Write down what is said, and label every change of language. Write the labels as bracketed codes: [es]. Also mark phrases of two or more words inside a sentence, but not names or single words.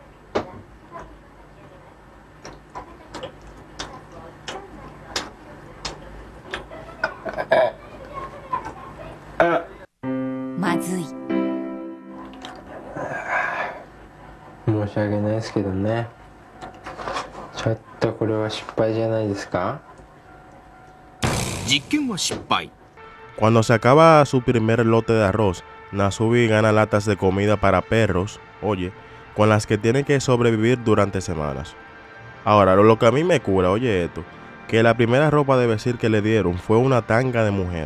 [ja] まずい。申し訳ないですけどね。ちょっとこれは失敗じゃないですか。実験は失敗。 [es] Cuando se acaba su primer lote de arroz, Nasubi gana latas de comida para perros, oye, con las que tiene que sobrevivir durante semanas. Ahora, lo que a mí me cura, oye esto, que la primera ropa de vestir que le dieron fue una tanga de mujer.